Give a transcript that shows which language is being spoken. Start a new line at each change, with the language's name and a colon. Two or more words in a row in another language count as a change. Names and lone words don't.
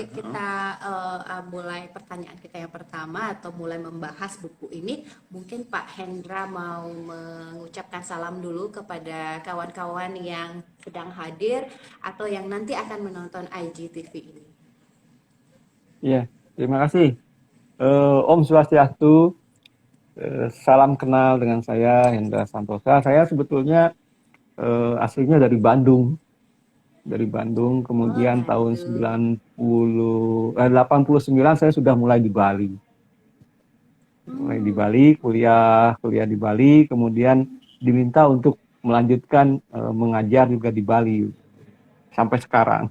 Indonesian: Nanti kita mulai pertanyaan kita yang pertama atau mulai membahas buku ini, mungkin Pak Hendra mau mengucapkan salam dulu kepada kawan-kawan yang sedang hadir atau yang nanti akan menonton IGTV ini. Iya, terima kasih.
Sanskrit: Om Swastiastu.
Indonesian: Salam kenal dengan saya Hendra Santosa. Saya sebetulnya aslinya dari Bandung. Kemudian tahun 89 saya sudah mulai di Bali. Kuliah di Bali, kemudian diminta untuk melanjutkan mengajar juga di Bali sampai sekarang.